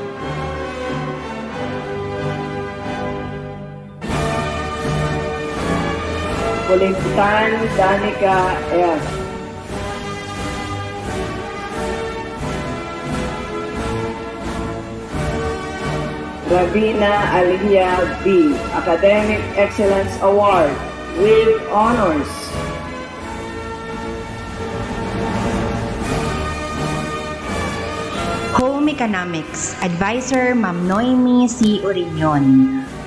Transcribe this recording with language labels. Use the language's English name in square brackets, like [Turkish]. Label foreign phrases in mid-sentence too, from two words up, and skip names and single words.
[English] Kulintan Danica F. Ravina Aliyah B. Academic Excellence Award with honors. Home Economics, Advisor Ma'am Noemi C. Oriñon.